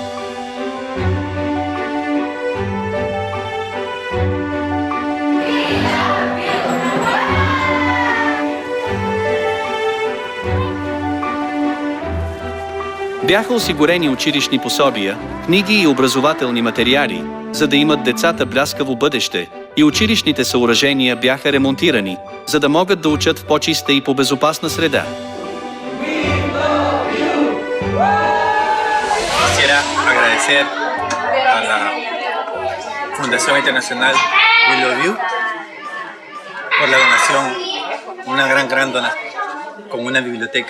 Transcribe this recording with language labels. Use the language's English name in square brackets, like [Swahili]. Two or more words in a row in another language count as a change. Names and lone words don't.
[Bulgarian] Бяха осигурени училищни пособия, книги и образователни материали, за да имат децата бляскаво бъдеще, и училищните съоръжения бяха ремонтирани, за да могат да учат в по-чиста и по-безопасна среда. [Spanish] Quisiera agradecer a la Fundación Internacional We Love You por la donación, una gran donación con una biblioteca.